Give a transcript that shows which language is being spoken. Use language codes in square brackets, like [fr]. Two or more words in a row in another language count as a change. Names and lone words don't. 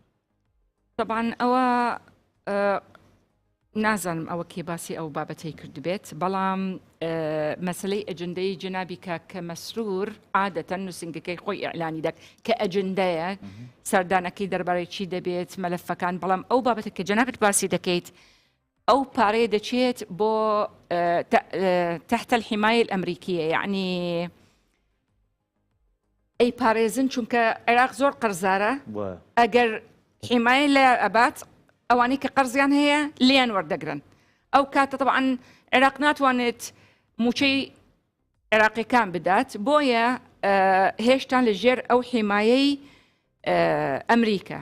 [ckb] طبعا ئەوە نازانم ئەوە کێ باسی ئەو بابەتەی کرد بێت بەڵام مەسلەی ئەجندەی جنابی کە مەسرور عادەتەن نووسنگەکەی خۆی ئیعلانی دەک کە ئەجندەیە سەردانەکەی دەربارەی چی دەبێت مەلەفەکان بەڵام ئەو بابەتە کە جنابت باسی دەکەیت ئەو پارەیە دەچێت بۆ [ar] تحت الحمایە الأمریكية يعني [ckb] ئەی پارێزن چونکە عێراق زۆر قەرزارە ئەگەر حیمایە لە ئەبات ئەوانەی کە قەرزیان هەیە لیان وەردەگرن ئەو کاتە طبعاً عێراق ناتوانێت موچەی عێراقیەکان بدات بۆیە هێشتا لەژێر ئەو حیمایەی ئەمریکا